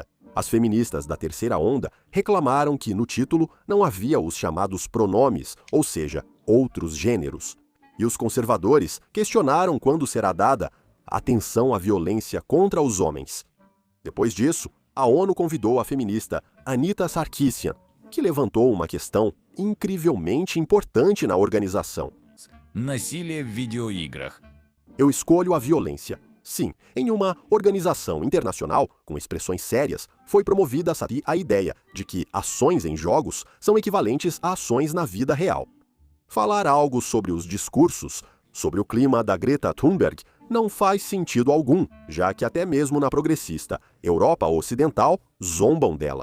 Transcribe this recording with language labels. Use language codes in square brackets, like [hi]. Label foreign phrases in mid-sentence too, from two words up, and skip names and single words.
[pt] As feministas da terceira onda reclamaram que no título não havia os chamados pronomes, ou seja, outros gêneros. E os conservadores questionaram quando será dada atenção à violência contra os homens. Depois disso, a ONU convidou a feminista Anita Sarkeesian, que levantou uma questão incrivelmente importante na organização. [ru] насилие в видеоиграх. [pt] Eu escolho a violência. Sim, em uma organização internacional com expressões sérias, foi promovida a ideia de que ações em jogos são equivalentes a ações na vida real. Falar algo sobre os discursos, sobre o clima da Greta Thunberg, não faz sentido algum, já que até mesmo na progressista Europa Ocidental zombam dela.